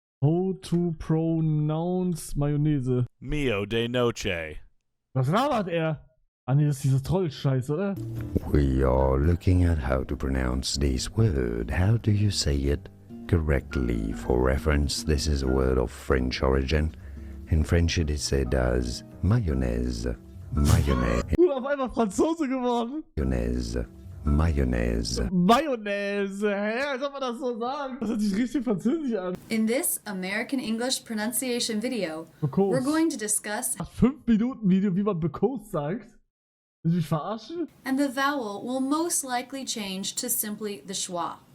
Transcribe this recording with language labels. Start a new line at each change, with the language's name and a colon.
English: How to pronounce Mayonnaise. Mio de noche.
German: Was labert er? Ah nee, das ist dieser Troll-Scheiß, oder?
English: We are looking at how to pronounce this word. How do you say it correctly? For reference, this is a word of French origin. In French it is said as mayonnaise. Mayonnaise.
German: Auf einmal Franzose geworden.
English: Mayonnaise. Mayonnaise.
German: Mayonnaise. Hä? Als ob man das so sagt. Das hört sich richtig französisch an.
English: In this American English pronunciation video, Because. we're going to discuss
German: 5 Minuten Video, wie man because sagt. Willst du mich verarschen?
English: and the vowel will most likely change to simply the schwa.